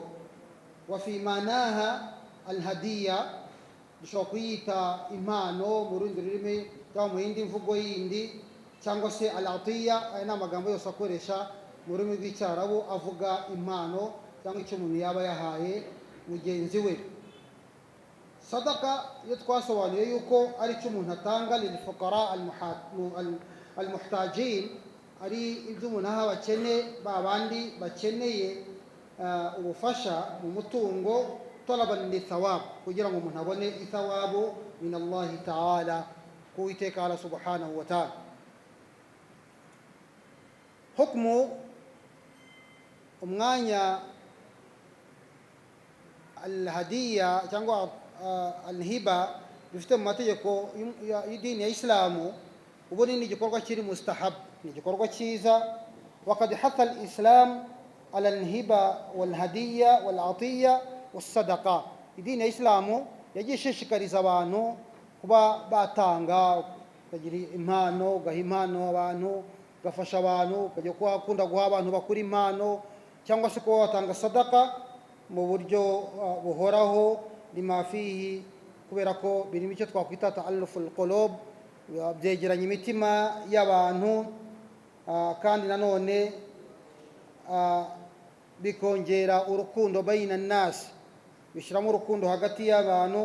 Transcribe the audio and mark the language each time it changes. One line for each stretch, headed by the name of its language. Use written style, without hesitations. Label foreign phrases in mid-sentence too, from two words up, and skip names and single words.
Arabic: وفي معناها الهدية,
Kinyarwanda: dushobora kuyita impano mu rundi rurimi cyangwa mu yindi mvugo yindi, cyangwa se alatiya. Aya ni amagambo yose akoresha mu rurimi rw'icyarabu avuga impano cyangwa icyo umuntu yaba yahaye mugenzi we. Sadaka iyo twasobanuye yuko ari cyo umuntu atanga
Arabic: للفقراء المحتاجين,
Kinyarwanda: ari ibyo umuntu aha bakene babandi bakeneye ubufasha mu mutungo,
Arabic: طلبا للثواب,
Kinyarwanda: kugira ngo umuntu abone ithawabu
Arabic: من الله تعالى,
Kinyarwanda: ku Uwiteka
Arabic: الله سبحانه وتعالى.
Kinyarwanda: Hukmu umwanya al-hadiya cyangwa al-hiba bifite mu mategeko y'idini ya Islamu, ubundi ni igikorwa kiri mustahab, ni igikorwa cyiza.
Arabic: وقد حث الإسلام على الهبة والهدية والعطية والصدقة.
Kinyarwanda: Idini ya Islamu yagiye ishishikariza abantu kuba batanga, bagira impano, gaha impano abantu, gafasha abantu, kujya kwakunda guha abantu bakuri impano, cyangwa se kuba watanga sadaka mu buryo buhoraho,
Arabic: لما فيه,
Kinyarwanda: kubera ko birimo icyo twakwita
Arabic: تآلف القلوب,
Kinyarwanda: byegeranya imitima y'abantu, kandi nanone bikongera urukundo
Arabic: بين الناس,
Kinyarwanda: bishyiramo urukundo hagati y'abantu.